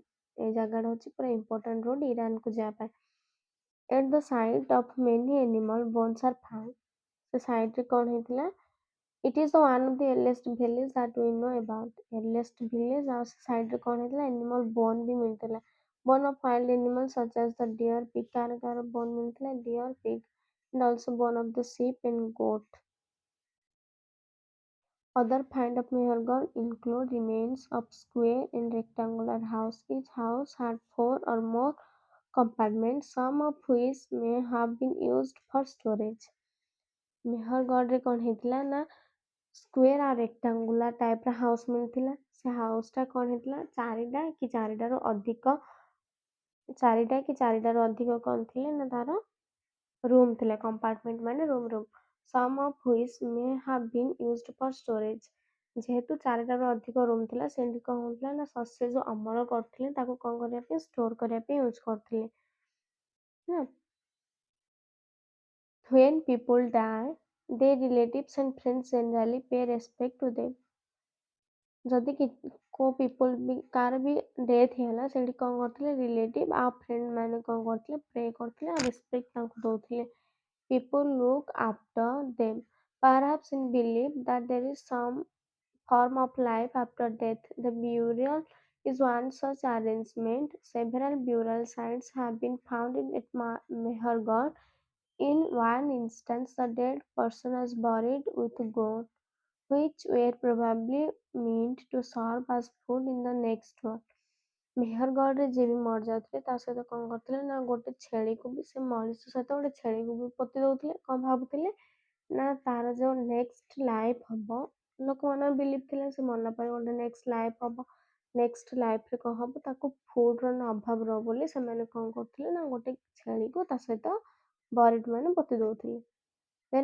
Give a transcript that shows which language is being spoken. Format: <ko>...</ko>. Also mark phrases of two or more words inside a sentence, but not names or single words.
<or>এই ଜାଗାଟା ହେଉଛି ପୁରା</or> <en>important road</en> <or>ଇରାନକୁ ଯିବା ପାଇଁ।</or> <en>at the site of many animal bones are found.</en> <or>ସେ ସାଇଟ୍ରେ କ'ଣ ହେଇଥିଲା,</or> <en>it is the one of the earliest village that we know about. earliest village,</en> <or>ଆଉ ସେ ସାଇଟ୍ରେ କ'ଣ ହେଇଥିଲା,</or> <en>animal bone</en> <or>ବି ମିଳିଥିଲା।</or> <en>bone of wild animal such as the deer, pig,</en> <or>କାହାର କାହାର ବୋନ୍ ମିଳିଥିଲା,</or> <en>deer, pig, and also bone of the sheep and goat. Other finds of Mehergarh include remains of square and rectangular house. Each house had 4 or more compartments, some of which may have been used for storage.</en> <or>ମେହରଗଡ଼ରେ କ'ଣ ହେଇଥିଲା ନା ସ୍କ୍ୱେର୍ ଆଉ</or> <en>rectangular typeର house</en> <or>ମିଳିଥିଲା। ସେ ହାଉସ୍ଟା କ'ଣ ହେଇଥିଲା, ଚାରିଟା କି ଚାରିଟାରୁ ଅଧିକ କ'ଣ ଥିଲେ ନା ତାର ରୁମ୍ ଥିଲା। କମ୍ପାର୍ଟମେଣ୍ଟ ମାନେ ରୁମ୍।</or> <en>some of which may have been used for storage.</en> <or>ଯେହେତୁ ଚାରିଟାରୁ ଅଧିକ ରୁମ୍ ଥିଲା, ସେଠି କ'ଣ ହେଉଥିଲା ନା ଶସ୍ୟ ଯେଉଁ ଅମଳ କରୁଥିଲେ ତାକୁ କ'ଣ କରିବା ପାଇଁ, ଷ୍ଟୋର୍ କରିବା ପାଇଁ ୟୁଜ୍ କରୁଥିଲେ। ହେଲା,</or> <en>when people die, their relatives and friends generally pay respect to them.</en> <or>ଯଦି କୋଉ ପିପୁଲ ବି କାହାର ବି ଡେଥ୍ ହେଇଗଲା, ସେଠି କ'ଣ କରୁଥିଲେ, ରିଲେଟିଭ୍ ଆଉ ଫ୍ରେଣ୍ଡ ମାନେ କ'ଣ କରୁଥିଲେ, ପ୍ରେ କରୁଥିଲେ ଆଉ ରେସ୍ପେକ୍ଟ ତାଙ୍କୁ ଦଉଥିଲେ।</or> <en>People look after them, perhaps in belief that there is some form of life after death. The burial is one such arrangement. Several burial sites have been found at Mehergarh. In one instance, the dead person was buried with goat, which were probably meant to serve as food in the next world.</en> <or>ମେହରଗଡ଼ରେ ଯିଏ ବି ମରିଯାଉଥିଲେ ତା ସହିତ କ'ଣ କରୁଥିଲେ ନା ଗୋଟେ ଛେଳିକୁ ବି, ସେ ମଣିଷ ସହିତ ଗୋଟେ ଛେଳିକୁ ବି ପୋତି ଦେଉଥିଲେ। କ'ଣ ଭାବୁଥିଲେ ନା ତାର ଯେଉଁ</or> <en>next life</en> <or>ହବ, ଲୋକମାନଙ୍କ ବିଲିଭ୍ ଥିଲା ସେ ମଲା ପରେ ଗୋଟେ</or> <en>next life</en> <or>ହବ,</or> <en>next lifeରେ</en> <or>କ'ଣ ହବ, ତାକୁ ଫୁଡ଼ର ଅଭାବ ରହ ବୋଲି ସେମାନେ କ'ଣ କରୁଥିଲେ ନା ଗୋଟେ ଛେଳିକୁ ତା ସହିତ ବରିଡ୍ ମାନେ ପୋତି ଦେଉଥିଲେ।</or>